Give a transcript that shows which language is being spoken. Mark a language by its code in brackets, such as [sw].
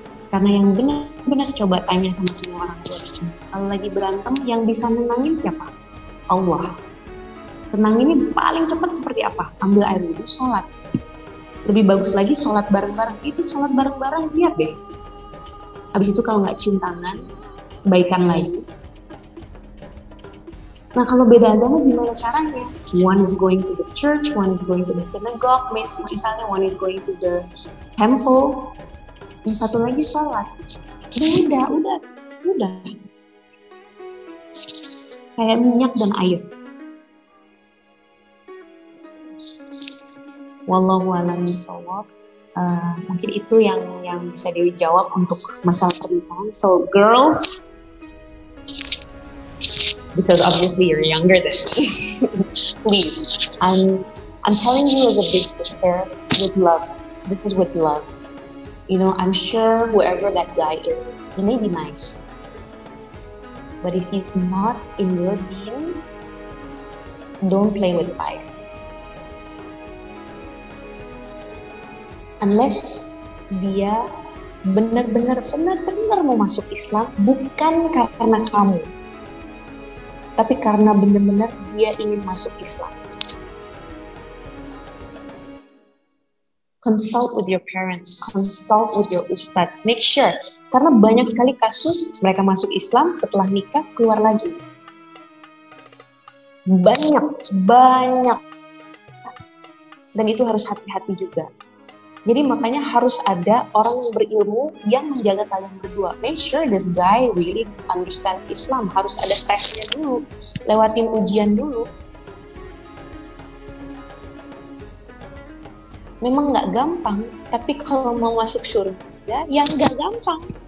[id] Karena yang benar-benar coba tanya sama semua orang tua di sini, kalau lagi berantem yang bisa nenangin siapa? Allah. Tenang ini paling cepat seperti apa? Ambil air wudhu, sholat. Lebih bagus lagi sholat bareng-bareng. Itu sholat bareng-bareng, lihat deh. Habis itu kalau nggak cium tangan, baikan lagi. Nah kalau beda agama gimana caranya? [en] One is going to the church, one is going to the synagogue, [id] misalnya [en] one is going to the temple, [id] yang satu lagi sholat. Udah. Kayak minyak dan air. [ar] Wallahu a'lam bishawab. [id] Mungkin itu yang bisa Dewi jawab untuk masalah pernikahan. [en] So girls, because obviously you're younger than me, please, I'm telling you as a big sister, with love. This is with love. You know, I'm sure whoever that guy is, he may be nice. But if he's not in your being, don't play with fire. Unless [id] dia benar-benar mau masuk Islam, bukan karena kamu, tapi karena benar-benar dia ingin masuk Islam. [en] Consult with your parents, consult with your ustadz, make sure. [id] Karena banyak sekali kasus mereka masuk Islam setelah nikah keluar lagi. Banyak. Dan itu harus hati-hati juga. Jadi makanya harus ada orang yang berilmu yang menjaga kalian berdua. [en] Make sure this guy really understands Islam. [id] Harus ada tesnya dulu, lewatin ujian dulu. Memang nggak gampang, tapi kalau mau masuk surga, ya nggak gampang.